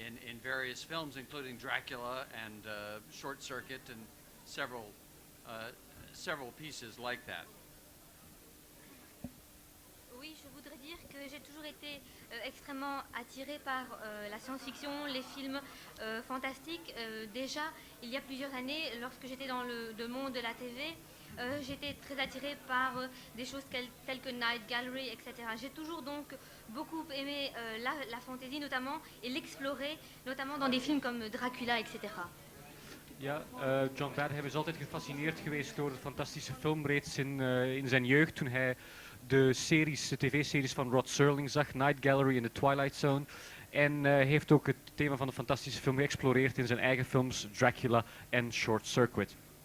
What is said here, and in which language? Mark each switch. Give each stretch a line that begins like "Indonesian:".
English: in various films, including Dracula and Short Circuit and several pieces like that.
French: Oui, je voudrais dire que j'ai toujours été extrêmement attirée par la science-fiction, les films fantastiques. Déjà, il y a plusieurs années, lorsque j'étais dans le monde de la TV, j'étais très attirée par des choses telles que Night Gallery, etc. J'ai toujours donc beaucoup aimé la fantaisie notamment et l'explorer, notamment dans des films comme Dracula, etc.
Dutch: Ja, John Badham is altijd gefascineerd geweest door de fantastische film, reeds in zijn jeugd toen hij de tv-series van Rod Serling zag, Night Gallery en The Twilight Zone. En heeft ook het thema van de fantastische film geëxploreerd in zijn eigen films Dracula en Short Circuit.